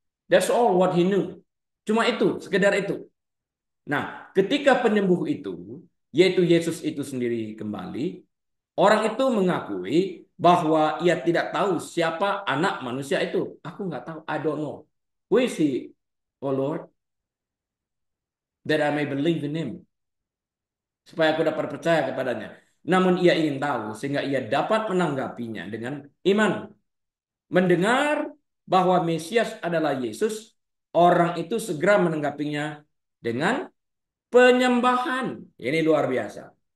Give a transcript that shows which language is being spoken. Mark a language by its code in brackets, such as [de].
[en] That's all what he knew. [id] Cuma itu, sekedar itu. Nah, ketika penyembuh itu, yaitu Yesus itu sendiri kembali, orang itu mengakui bahwa ia tidak tahu siapa anak manusia itu. Aku nggak tahu, [en] I don't know. Who is he, oh Lord? That I may believe in him. [id] Supaya aku dapat percaya kepadanya. Namun ia ingin tahu sehingga ia dapat menanggapinya dengan iman. Mendengar bahwa Mesias adalah Yesus, orang itu segera menanggapinya dengan penyembahan. Ini luar biasa.